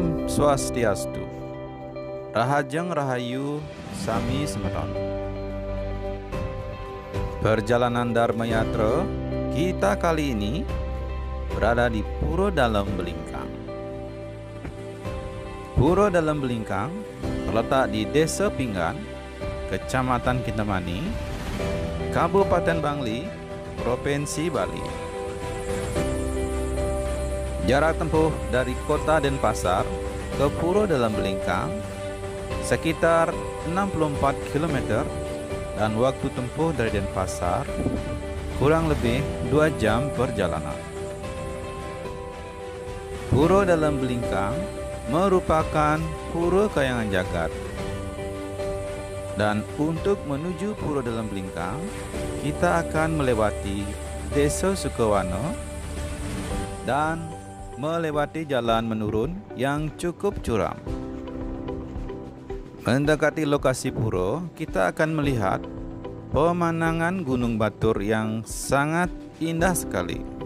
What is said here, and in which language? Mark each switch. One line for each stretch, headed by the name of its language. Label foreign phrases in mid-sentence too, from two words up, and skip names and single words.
Indonesian: Swastiastu.
Balinese: Rahajeng Rahayu Sami Semeton.
Indonesian: Perjalanan Dharma Yatra kita kali ini berada di Puro Dalem Belingkang. Puro Dalem Belingkang terletak di Desa Pinggan, Kecamatan Kintamani, Kabupaten Bangli, Provinsi Bali. Jarak tempuh dari kota Denpasar ke Puro Dalem Belingkang sekitar 64 km dan waktu tempuh dari Denpasar kurang lebih 2 jam perjalanan. Puro Dalem Belingkang merupakan pura kayangan jagat. Dan untuk menuju Puro Dalem Belingkang, kita akan melewati Desa Sukawano dan melewati jalan menurun yang cukup curam. Mendekati lokasi pura, kita akan melihat pemandangan Gunung Batur yang sangat indah sekali.